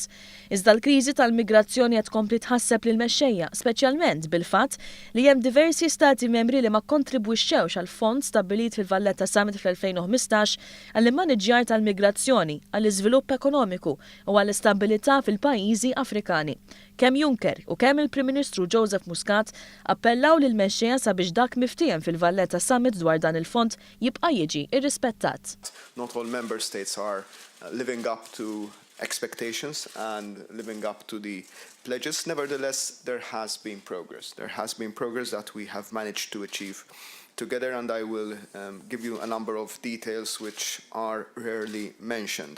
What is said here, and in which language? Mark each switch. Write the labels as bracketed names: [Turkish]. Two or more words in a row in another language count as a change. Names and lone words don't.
[Maltese] Iżda l-kriżi tal-migrazzjoni qed tkompli tħasseb lil mexxejja, speċjalment bil-fatt li hemm diversi stati membri li ma kontribwixxewx għal fond stabbilit fil-Valletta Summit fl-2015 għall-immaniġġjar tal-migrazzjoni, għall-iżvilupp ekonomiku u għall-istabbilità fil-pajjiżi Afrikani. Kemm Juncker u kemm il-Prim Ministru Joseph Muscat appellaw lil mexxejja sabiex dak miftiem fil-Valletta Summit dwar dan il-fond jibqa' jiġi irrispettat. [English] Not all member states are living up to expectations and living up to the pledges. Nevertheless, there has been progress. There has been progress that we have managed to achieve together, and I will give you a number of details which are rarely mentioned.